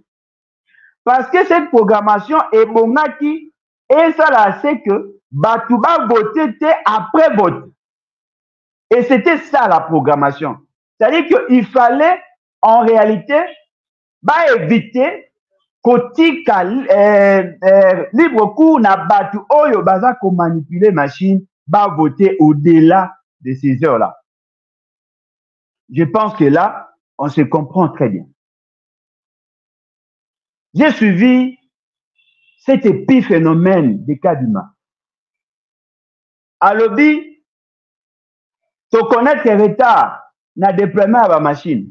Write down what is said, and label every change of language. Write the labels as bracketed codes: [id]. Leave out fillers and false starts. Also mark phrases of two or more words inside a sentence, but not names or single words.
[fr] Parce que cette programmation est bongaki et ça là c'est que Batouba votait après vote. Et c'était ça la programmation. C'est-à-dire qu'il fallait en réalité éviter [ln] kotika libre cours na batu oyo baza ko manipuler [fr] machine voter au-delà de ces heures-là. Je pense que là, on se comprend très bien. J'ai suivi cet épiphénomène des Kadima. À l'objet, tu connais le retard na déploiement à la machine.